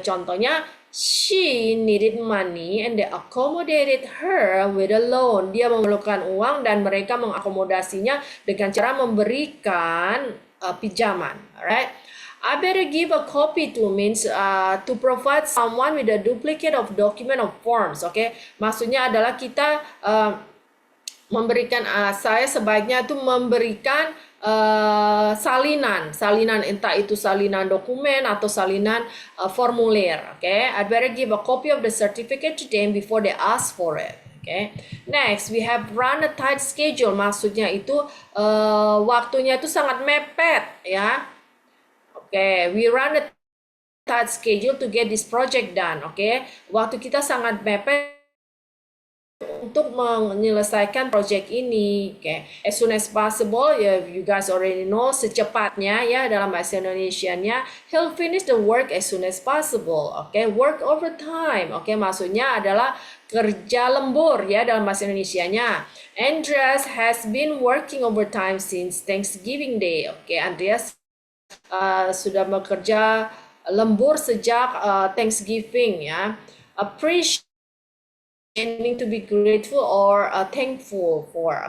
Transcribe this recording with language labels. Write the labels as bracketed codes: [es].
[en] Contohnya, she needed money and they accommodated her with a loan. [id] Dia memerlukan uang dan mereka mengakomodasinya dengan cara memberikan pinjaman, alright? [en] I better give a copy to means to provide someone with a duplicate of document of forms. [id] Okay, maksudnya adalah kita memberikan saya sebaiknya itu memberikan salinan entah itu salinan dokumen atau salinan formulir. [en] Okay, I better give a copy of the certificate to them before they ask for it. Okay, next we have run a tight schedule. [id] Maksudnya itu waktunya itu sangat mepet ya. [en] Okay, we run a tight schedule to get this project done. [id] Okay, waktu kita sangat mepet untuk menyelesaikan project ini. [en] Okay, as soon as possible. You guys already know, [id] secepatnya ya dalam bahasa Indonesianya. [en] He'll finish the work as soon as possible. Okay, work overtime. [id] Okay, maksudnya adalah kerja lembur ya dalam bahasa Indonesianya. [en] Andreas has been working overtime since Thanksgiving Day. [id] Okay, Andreas sudah bekerja lembur sejak Thanksgiving ya. [en] Appreciate, meaning to be grateful or thankful for.